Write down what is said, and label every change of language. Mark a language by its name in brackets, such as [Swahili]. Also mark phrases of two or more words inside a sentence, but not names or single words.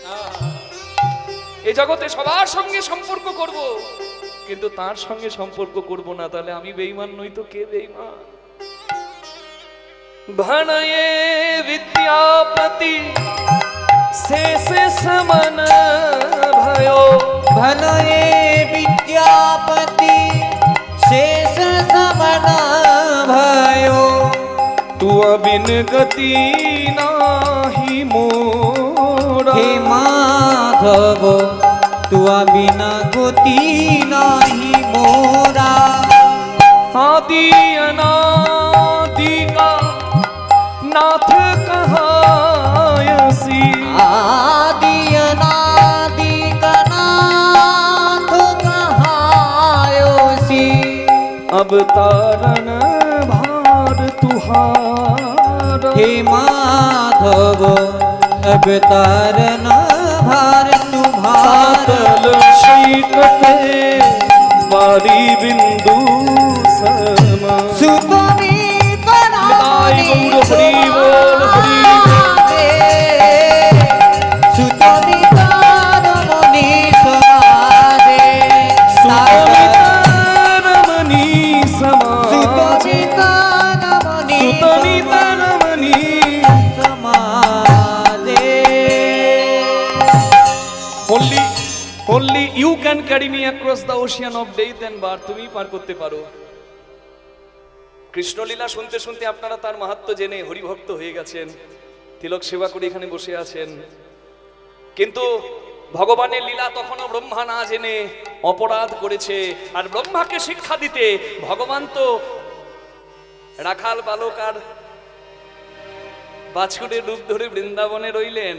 [Bangla] এই জগতে সবার সঙ্গে সম্পর্ক করব, কিন্তু তার সঙ্গে সম্পর্ক করব না। তাহলে আমি বেঈমান নই তো কে বেঈমান? [Maithili] भनये विद्यापति शेष समन भयो। भनये विद्यापति शेष समन भयो। तू बिन गति नाही मोरा। हे माधव तुआ बिना गति नाही मोरा। आदि अनादि का नाथ कहायसी। आदि अनादि का नाथ कहायोसी। अब तारण भार तुहारा। हे माधव अब तारन भार तुम्हारा। पातल सैकते बारी बिंदु सम। सुतमी निताई गौर हरि बोल हरि सुतमी तारमणि समाजे। सुतमितरमणि समाजे। सुतमी तारमणि सुतमितरमणि समाजे। [English] Only you can carry me across the ocean of death and birth. [Bangla] তুমি পার করতে পারো। কৃষ্ণলীলা শুনতে শুনতে আপনারা তার মাহাত্ম্য জেনে হরিভক্ত হয়ে গেছেন, তিলক সেবা করে এখানে বসে আছেন। কিন্তু ভগবানের লীলা তখনও ব্রহ্মা না জেনে অপরাধ করেছে। আর ব্রহ্মাকে শিক্ষা দিতে ভগবান তো রাখাল বালক আর বাছুরের রূপ ধরে বৃন্দাবনে রইলেন।